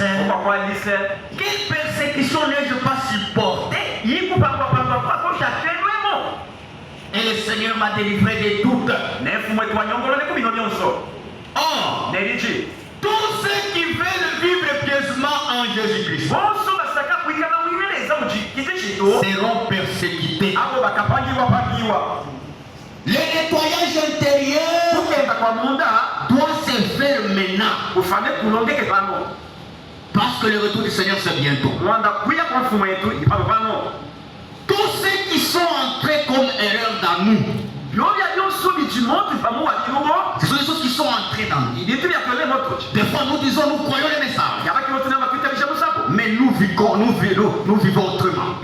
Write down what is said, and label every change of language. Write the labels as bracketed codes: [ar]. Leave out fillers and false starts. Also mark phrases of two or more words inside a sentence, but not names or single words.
[fr] Quelle persécution n'ai-je pas supporté? Et le Seigneur m'a délivré de toutes. Or, [lu] Neliji. [fr] tous ceux qui veulent vivre pieusement en Jésus-Christ [lu] Bonso basaka kuikana mwineleza mujikitishito. [fr] seront persécutés. [lu] Abo bakapangiwa pangiwa. [fr] Le nettoyage intérieur [lu] Kukenda kwa munda. [fr] doit se faire maintenant. [lu] Ufane kulongeke pano. [fr] Parce que le retour du Seigneur c'est bientôt. [lu] Mwanda kuya kwa mfumo yetu ipano pano. [fr] Tous ceux qui sont entrés comme erreur dans nous, ce sont des choses qui sont entrées dans nous. Des fois nous disons, nous croyons les messages. Mais nous vivons autrement.